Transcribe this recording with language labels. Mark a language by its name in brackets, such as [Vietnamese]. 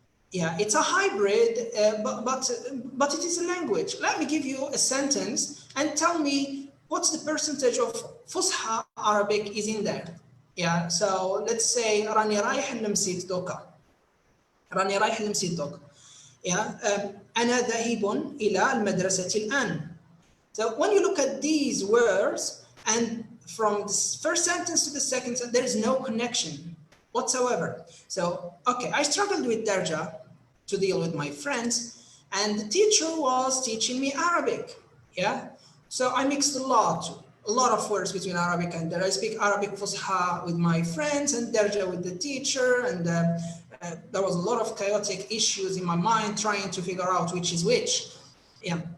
[English] Yeah, it's a hybrid, but it is a language. Let me give you a sentence and tell me what's the percentage of Fusha Arabic is in there. Yeah, so let's say [Arabic] راني رايح لمسيت دوكا. راني رايح لمسيت دوكا. Yeah, أنا ذاهب إلى المدرسة الآن. [English] So when you look at these words, and from the first sentence to the second sentence, there is no connection whatsoever. So, okay, I struggled with Darja to deal with my friends, and the teacher was teaching me Arabic. Yeah, so I mixed a lot of words between Arabic and Darja. I speak Arabic Fusha with my friends and Darja with the teacher, and there was a lot of chaotic issues in my mind trying to figure out which is which. Yeah.